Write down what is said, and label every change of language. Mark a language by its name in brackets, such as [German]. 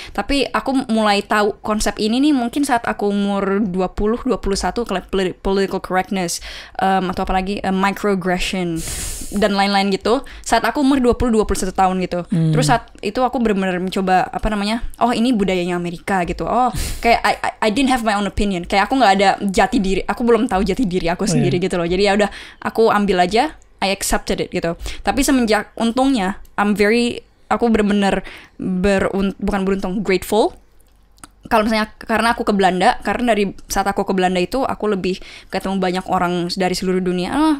[Indonesian] Tapi aku mulai tahu konsep ini nih mungkin saat aku umur 20-21, political correctness atau apalagi microaggression dan lain-lain gitu. Saat aku umur 20-21 tahun gitu. Terus saat itu aku benar-benar mencoba oh ini budayanya Amerika gitu. Oh kayak [English] I didn't have my own opinion. [Indonesian] Kayak aku nggak ada jati diri. Aku belum tahu jati diri aku sendiri gitu loh. Jadi ya udah aku ambil aja. [English] I accepted it [Indonesian] gitu. Tapi semenjak untungnya aku benar-benar bukan beruntung, grateful. Kalau misalnya karena aku ke Belanda, karena dari saat aku ke Belanda itu aku lebih ketemu banyak orang dari seluruh dunia.